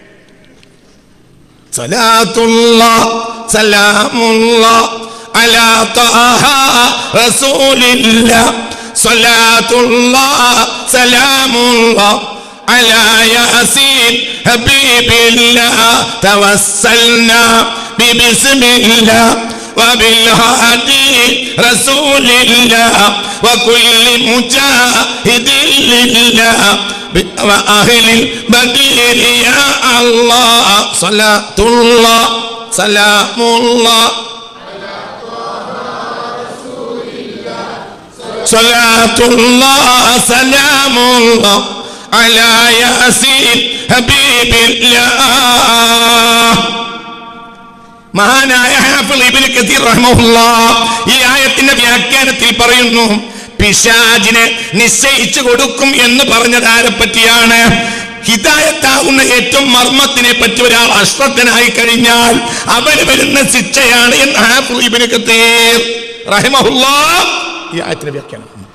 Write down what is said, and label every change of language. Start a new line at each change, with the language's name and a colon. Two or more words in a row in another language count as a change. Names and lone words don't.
Arabic: صلاة الله سلام الله على طه رسول الله صلاة الله سلام الله على ياسين حبيب الله توسلنا بسم الله وبالهادي رسول الله وكل مجاهد لله وأهل البدير يا الله صلاة الله سلام الله صلاة الله سلام الله على ياسين حبيب الله.
Malayalam: മഹാനായ ഹാഫിള് ഇബ്നു കസീർ റഹ്മഹുല്ലാഹ് ഈ ആയത്തിന്റെ വ്യാഖ്യാനത്തിൽ പറയുന്നു, പിശാചിനെ നിശ്ചയിച്ചു കൊടുക്കും എന്ന് പറഞ്ഞത് ആരെ പറ്റിയാണ്? ഹിദായത്താകുന്ന ഏറ്റവും മർമ്മത്തിനെ പറ്റി ഒരാൾ അശ്രദ്ധനായി കഴിഞ്ഞാൽ അവന് വരുന്ന ശിക്ഷയാണ് എന്ന് ഹാഫിള് ഇബ്നു കസീർ റഹ്മഹുല്ലാഹ് ഈ ആയത്തിന്റെ വ്യാഖ്യാനം.